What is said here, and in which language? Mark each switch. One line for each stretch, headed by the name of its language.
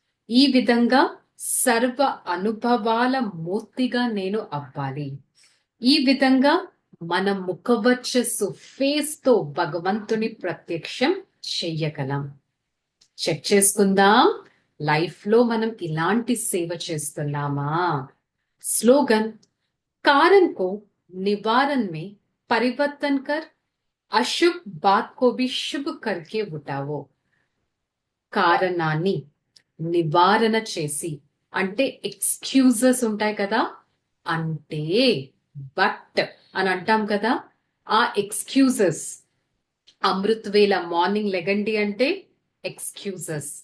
Telugu: ఈ విధంగా సర్వ అనుభవాల మూర్తిగా నేను అవ్వాలి. ఈ విధంగా మన ముఖవర్చస్సు ఫేస్ తో భగవంతుని ప్రత్యక్షం చెయ్యగలం. చెక్ చేసుకుందాం, లైఫ్ లో మనం ఇలాంటి సేవ చేస్తున్నామా?
Hindi: స్లోగన్, कारण को निवारण में परिवर्तन कर अशुभ बात को भी शुभ करके उठाओ.
Telugu: కారణాన్ని నివారణ చేసి, అంటే ఎక్స్క్యూజెస్ ఉంటాయి కదా, అంటే బట్ అని అంటాం కదా, ఆ ఎక్స్క్యూజెస్ అమృత్ వేళ మార్నింగ్ లెగండి అంటే ఎక్స్క్యూజెస్.